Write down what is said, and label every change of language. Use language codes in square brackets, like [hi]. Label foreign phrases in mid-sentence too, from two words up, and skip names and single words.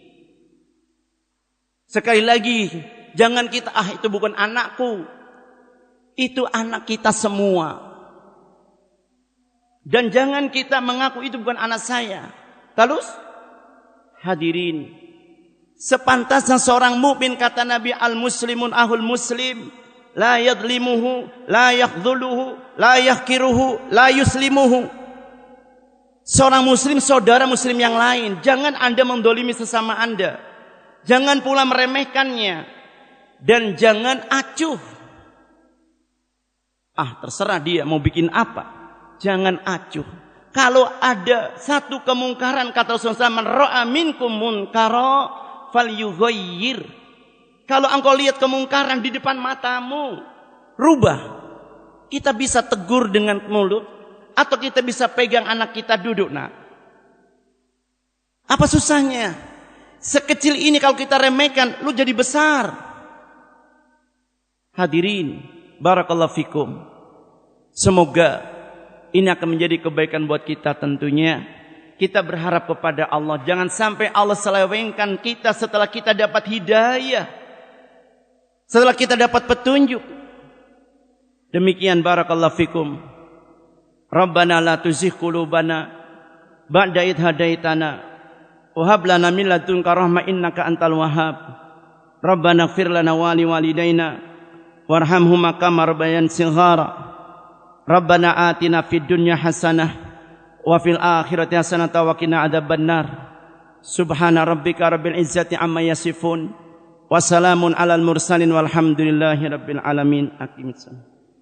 [id] Sekali lagi, jangan kita, itu bukan anakku. Itu anak kita semua. Dan jangan kita mengaku itu bukan anak saya. Terus, hadirin. Sepantasnya seorang mukmin kata Nabi, [ar] المسلم أخو المسلم. لا يظلمه، لا يخذله، لا يحقره، لا يسلمه. [id] Seorang muslim, saudara muslim yang lain. Jangan Anda mendolimi sesama Anda. Jangan pula meremehkannya. Dan jangan acuh. Terserah dia mau bikin apa. Jangan acuh. Kalau ada satu kemungkaran, kata Rasulullah, [ar] من رأى منكم منكرا فليغير. [id] Kalau engkau lihat kemungkaran di depan matamu, rubah. Kita bisa tegur dengan mulut. Atau kita bisa pegang anak kita duduk, nak. Apa susahnya? Sekecil ini kalau kita remehkan, lu jadi besar. Hadirin, [ar] بارك الله فيكم. [id] Semoga ini akan menjadi kebaikan buat kita tentunya. Kita berharap kepada Allah. Jangan sampai Allah selewengkan kita setelah kita dapat hidayah. Setelah kita dapat petunjuk. Demikian [ar] بارك الله فيكم. ربنا لا تزغ قلوبنا بعد إذ هديتنا وهب لنا من لدنك رحمة إنك أنت الوهاب. ربنا اغفر لنا ولوالدينا وارحمهما كما ربيانا صغيرا. ربنا آتنا في الدنيا حسنة وفي الآخرة حسنة وقنا عذاب النار. سبحان ربك رب العزة عما يصفون وسلام على المرسلين والحمد لله رب العالمين. Aqimissalam.